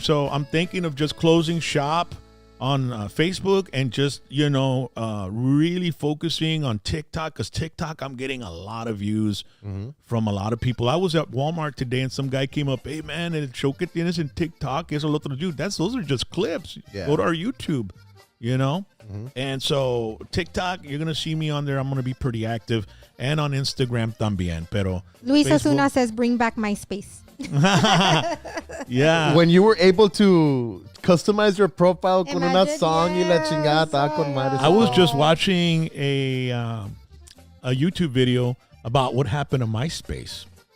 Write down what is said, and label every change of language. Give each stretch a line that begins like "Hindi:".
English: So I'm thinking of just closing shop on Facebook and just, really focusing on TikTok, because TikTok, I'm getting a lot of views from a lot of people. I was at Walmart today and some guy came up, hey, man,
Spanish: el show que tienes en TikTok, eso lo otro.
English: Dude, those are just clips. Yeah. Go to our YouTube, And so TikTok, you're going to see me on there. I'm going to be pretty active. And on Instagram
Spanish: también. Pero
English: Luis Osuna says, bring back MySpace. Yeah. When you were able to customize your profile
Spanish: con una
English: Imagine,
Spanish: song y la chingada,
English: yes.
Spanish: estaba con madre.
English: I was just watching a YouTube video about what happened to MySpace.